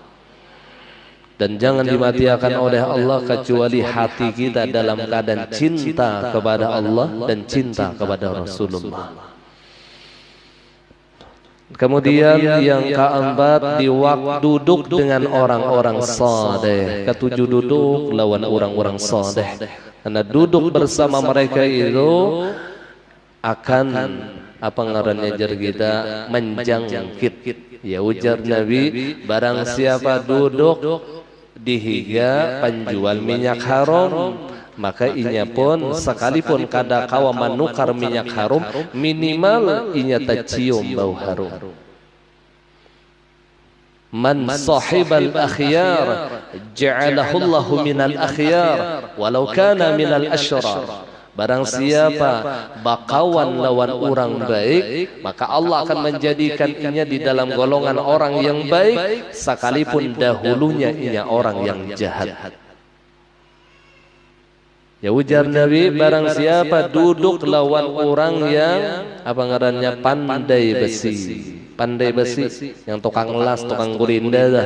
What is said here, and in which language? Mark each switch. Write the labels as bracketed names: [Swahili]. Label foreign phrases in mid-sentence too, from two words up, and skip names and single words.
[Indonesian] Dan jangan dimatiakan oleh Allah kecuali hati kita dalam keadaan cinta kepada Allah dan cinta kepada Rasulullah. Kemudian yang keempat, di waktu duduk dengan orang-orang saleh. [Banjar] Ketujuh, duduk lawan orang-orang saleh. Karena duduk bersama mereka itu akan apa ngarannya jar kita menjangkit. Ya ujar Nabi, barang siapa duduk dihiga penjual minyak haram, maka inya pun sekalipun kada kawa manukar minyak haram, minimal inya tercium bau harum. [Arabic] من صاحب الأخيار جعله الله من الأخيار ولو كان من الأشرار. [Banjar] Barang siapa bakawan lawan orang baik, maka Allah akan menjadikan inya di dalam golongan orang yang baik, sekalipun dahulunya inya orang yang jahat. Ya ujar Nabi, barang siapa duduk lawan orang yang apa ngarannya pandai besi, yang tukang las, tukang gurinda dah.